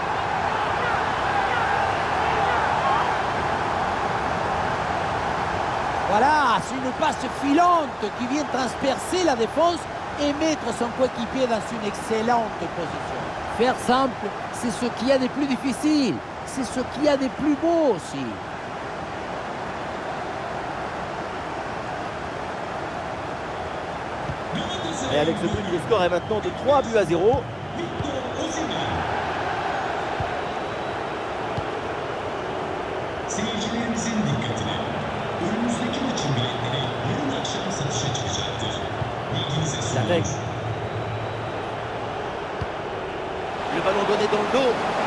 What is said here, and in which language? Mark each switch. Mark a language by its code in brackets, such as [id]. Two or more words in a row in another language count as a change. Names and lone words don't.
[fr] Voilà, c'est une passe filante qui vient transpercer la défense et mettre son coéquipier dans une excellente position. Faire simple, c'est ce qu'il y a de plus difficile, c'est ce qu'il y a de plus beau aussi. Et avec ce but, le score est maintenant de 3-0. [tr] Seyircilerimizin dikkatine. Önümüzdeki maçın biletleri yarın akşam satışa çıkacaktır. Bilginize Piatek. sunulur. [fr] Le ballon donné dans le dos.